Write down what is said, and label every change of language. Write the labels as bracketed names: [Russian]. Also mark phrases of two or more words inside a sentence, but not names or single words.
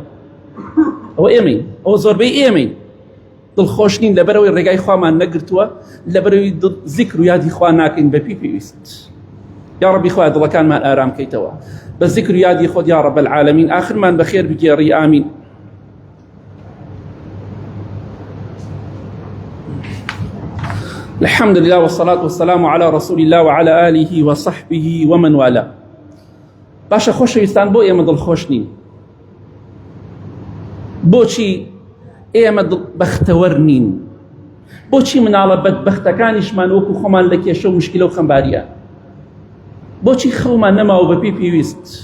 [Central Kurdish] ئەوە ئێمەین، ئەوە زۆربەی ئێمەین. دڵخۆش نین لەبەرەوەی ڕێگای خوامان نەگرتووە، لەبەرەوەی زیکر و یادی خوا ناکەین بە پێویست. یا ڕەبی خوا دڵەکانمان ئارام کەیتەوە بە زیکر و یادی خۆت [Arabic] یا ڕەب العالەمین. [Central Kurdish] ئاخرمان بەخێر بگێڕی. ئامین. [Arabic] الحمد لله والصلاة والسلام على رسول الله وعلى آله وصحبه ومن والاه. [Central Kurdish] باشە خۆشەویستان، بۆ ئێمە دڵخۆش نین؟ بۆچی ئێمە بەختەوەر نین؟ بۆچی مناڵە بەدبەختەکانیشمان وەکو خۆمان لە کێشە و مشکلە و خەمباریە؟ بۆچی خەومان نەماوە بە پێویست؟